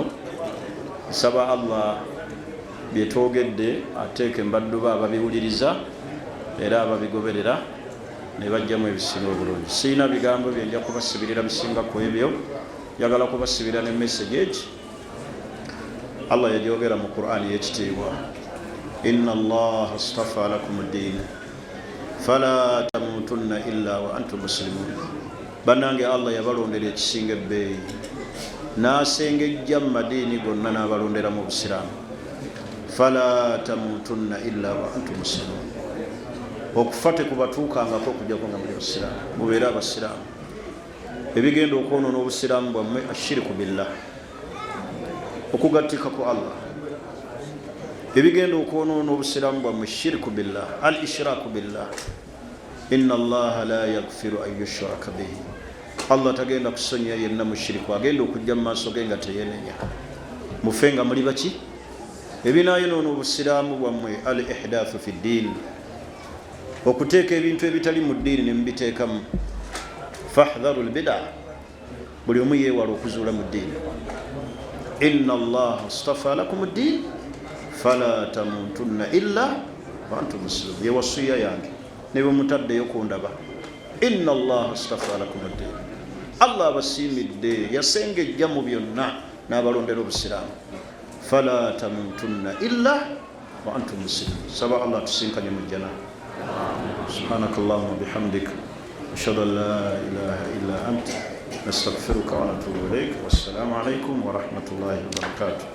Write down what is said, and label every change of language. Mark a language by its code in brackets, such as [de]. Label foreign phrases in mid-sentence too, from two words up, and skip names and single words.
[lg] Nsaba Allah byetwogedde ateeke mbadduba ababiwuliriza era ababigoberera ne bajjamu ebisinga obulungi. Siina bigambo byenja kubasibirira bisinga ku ebyo, njagala kubasibira ne message egi Allah yajogera mu Qur'ani y'ekitiibwa, [ar] إن الله اصطفى لكم الدين فلا تموتن إلا وأنتم مسلمون. [lg] Bannange Allah yabalondera ekisinga ebbeeyi n'asengejja mu madiini gonna n'abalondera mu busiraamu. [ar] فلا تموتن إلا وأنتم مسلمون. [lg] Okufa tekubatuukangako okujjako nga muli basiraamu, mubeere abasiraamu. Ebigenda okwonoona obusiraamu bwammwe [ar] الشرك بالله, [lg] okugattika ku Allah. Ebigenda okwonoona obusiraamu bwammwe [ar] شرك بالله، الإشراك بالله. إن الله لا يغفر أن يشرك به. [lg] Allah tagenda kusonyiya yenna mushiriku, agenda okujja mu maaso ge nga teyenenya. Mufe nga muli baki? Ebinaayonoona obusiraamu bwammwe [ar] الإحداث في الدين, [lg] okuteeka ebintu ebitali mu ddiini ne mubiteekamu. [ar] فاحذروا البدع, [lg] buli omu yeewala okuzuula mu ddiini. [ar] إن الله اصطفى لكم الدين فلا تموتن إلا وأنتم مسلمون. [lg] Ye wasiya yange ne bwe mutaddeyo kundaba. [ar] إن الله اصطفى لكم الدين. [lg] Allah abasiimidde, yasengejja mu byonna n'abalondera obusiraamu. [ar] فلا تموتن إلا وأنتم مسلمون. [lg] Saba Allah tusinkanye mu jjana. [ar] سبحانك اللهم وبحمدك أشهد أن لا إله إلا أنت نستغفرك ونتوب إليك. والسلام عليكم ورحمة الله وبركاته.